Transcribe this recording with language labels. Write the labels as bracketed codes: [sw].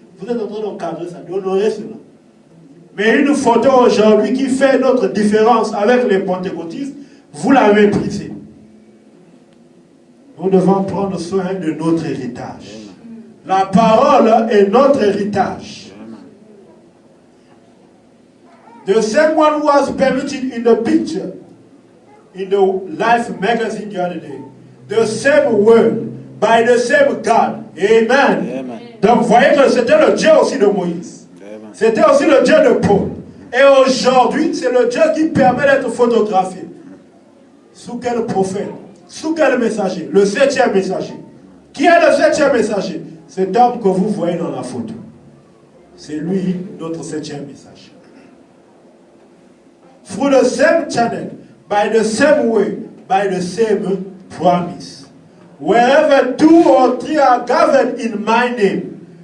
[fr] Vous êtes en train d'encadrer ça, d'honorer cela. Mais une photo aujourd'hui qui fait notre différence avec les pentecôtistes, vous la méprisez. Nous devons prendre soin de notre héritage. La parole est notre héritage. [en] The same one who was permitted in the picture, in the Life magazine the other day. The same word, by the same God. Amen. Amen. [fr] Donc vous voyez que c'était le Dieu aussi de Moïse. C'était aussi le Dieu de Paul. Et aujourd'hui, c'est le Dieu qui permet d'être photographié. Sous quel prophète? Sous quel messager? Le 7e messager. Qui est le 7e messager? Cet homme que vous voyez dans la photo. C'est lui, notre 7e messager. [en] Through the same channel, by the same way, by the same promise. Wherever 2 or 3 are gathered in my name.